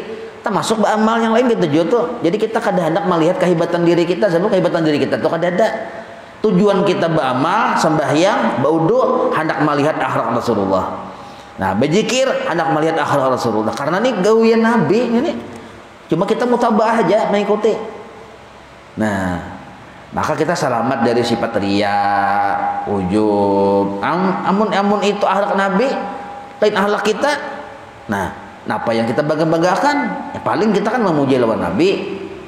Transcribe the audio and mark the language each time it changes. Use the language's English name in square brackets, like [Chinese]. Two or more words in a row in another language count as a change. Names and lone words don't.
[Banjar] Termasuk amal yang lain gitu tuh. Jadi kita kada hendak melihat kehebatan diri kita, sebab kehebatan diri kita tuh kada ada. Tujuan kita beramal, sembahyang, baudu, hendak melihat akhlak Rasulullah. Nah, berzikir hendak melihat akhlak Rasulullah. Karena ini gawian Nabi ini. Cuma kita mutabaah aja mengikuti. Nah, maka kita selamat dari sifat riya, ujub. Amun itu akhlak Nabi, lain akhlak kita. Nah, apa yang kita bangga-banggakan? Ya paling kita kan memuji lawan Nabi.